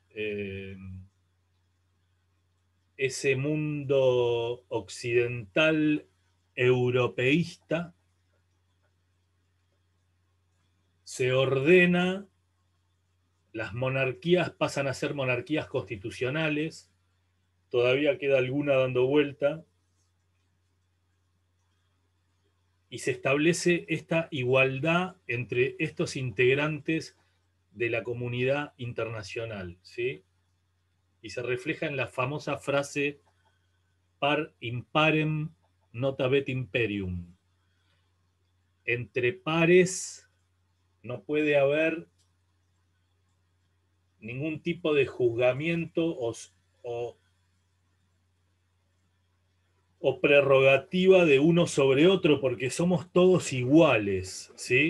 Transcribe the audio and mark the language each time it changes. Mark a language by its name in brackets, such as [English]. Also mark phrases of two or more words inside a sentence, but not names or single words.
[Spanish] Ese mundo occidental europeísta se ordena, las monarquías pasan a ser monarquías constitucionales, todavía queda alguna dando vuelta, y se establece esta igualdad entre estos integrantes de la comunidad internacional, ¿sí? Y se refleja en la famosa frase [Latin] par imparem notabet imperium. [Spanish] Entre pares no puede haber ningún tipo de juzgamiento o prerrogativa de uno sobre otro, porque somos todos iguales, ¿sí?